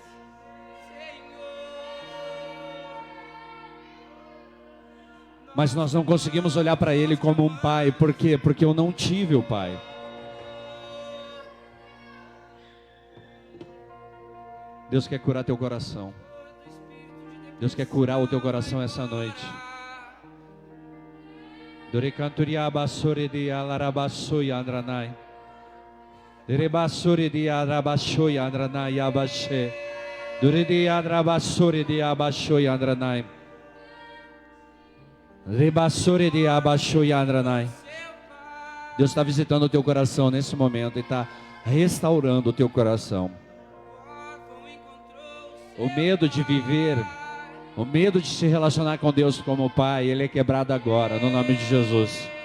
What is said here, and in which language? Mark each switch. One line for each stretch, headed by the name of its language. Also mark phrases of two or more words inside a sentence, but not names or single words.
Portuguese: Mas nós não conseguimos olhar para Ele como um pai. Por quê? Porque eu não tive o pai. Deus quer curar teu coração. Deus quer curar o teu coração essa noite. Dorecanturia basore de alarabassoi andranai. Derebassore de arabassoi andranai abashe. Dore de adrabassore de abashoi andranai. Rebassore de abaixo e andranai. Deus está visitando o teu coração nesse momento e está restaurando o teu coração. O medo de viver, o medo de se relacionar com Deus como Pai, ele é quebrado agora, no nome de Jesus.